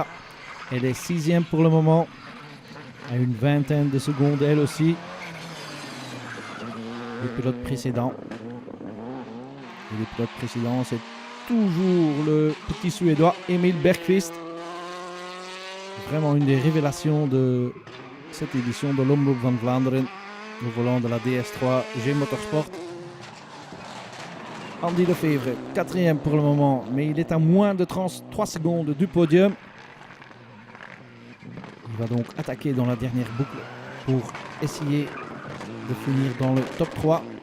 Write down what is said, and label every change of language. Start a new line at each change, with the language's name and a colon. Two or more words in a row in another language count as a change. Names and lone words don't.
French: Elle est 6e pour le moment, à une vingtaine de secondes elle aussi. Les pilotes précédents. Et les pilotes précédents, c'est toujours le petit Suédois Emil Bergqvist. Vraiment une des révélations de cette édition de l'Omloop van Vlaanderen, au volant de la DS3 G Motorsport. Andy Lefevre, 4e pour le moment, mais il est à moins de 3 secondes du podium. Il va donc attaquer dans la dernière boucle pour essayer de finir dans le top 3.